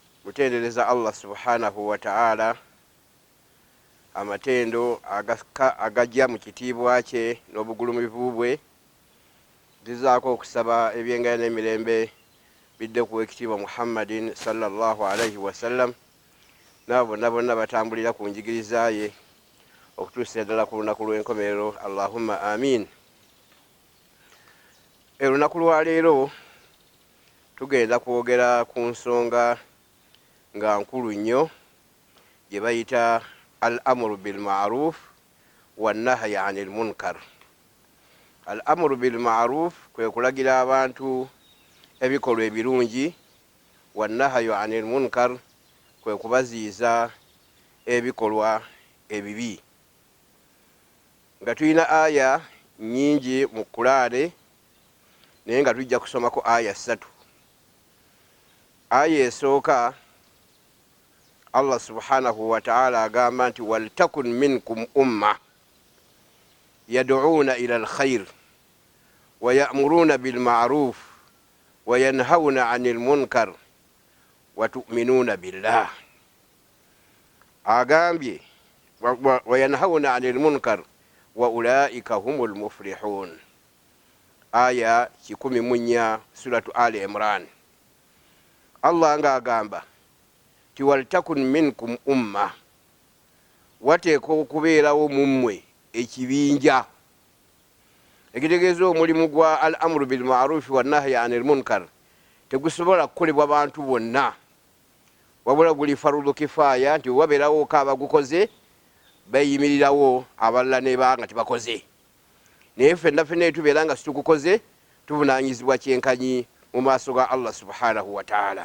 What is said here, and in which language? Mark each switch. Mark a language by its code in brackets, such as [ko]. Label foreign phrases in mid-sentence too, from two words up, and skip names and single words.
[lg] kutendereza Allah [ar] سبحانه وتعالى [lg] amatendo agajja mu kitiibwa kye n'obugulumivu bwe. Ndizaako okusaba ebyengaya n'emirembe bidde ku ekitiibwa Muhammadin [ar] صلى الله عليه وسلم [lg] n'abo bonna batambulira ku njigiriza ye okutuusa ddala ku lunaku lw'enkomerero. [ar] اللهم آمين. [lg] Olunaku lwa leero tugenda kwogera ku nsonga nga nkulu nnyo gye bayita [ar] الأمر بالمعروف والنهي عن المنكر. الأمر بالمعروف [lg] kwe kulagira abantu ebikolwa ebirungi, [ar] والنهي عن المنكر [lg] kwe kubaziiza ebikolwa ebibi. Nga tulina aya nnyingi mu Qur'ani naye nga tujja kusomako aya 3. Aya esooka [ar] Allah سبحانه وتعالى [lg] agamba nti [ar] ولتكن منكم أمة يدعون إلى الخير ويأمرون بالمعروف وينهون عن المنكر وتؤمنون بالله. Agambye وينهون عن المنكر وأولئك هم المفلحون. [lg] Aya 14 suratu Ali Imran. Allah nga agamba ti [ar] ولتكن منكم أمة, [lg] wateeka okubeerawo mummwe ekibinja. Ekitegeeza omulimu gwa [ar] الأمر بالمعروف والنهي عن المنكر [lg] tegusobola kukolebwa bantu bonna, wabula guli [ar] فرض كفاية, [lg] nti wabeerawo ko abagukoze bayimirirawo abalala ne banga tebakoze. Naye ffenna tubeera nga situgukoze tuvunaanyizibwa kyenkanyi mu maaso ga Allah [ar] سبحانه وتعالى.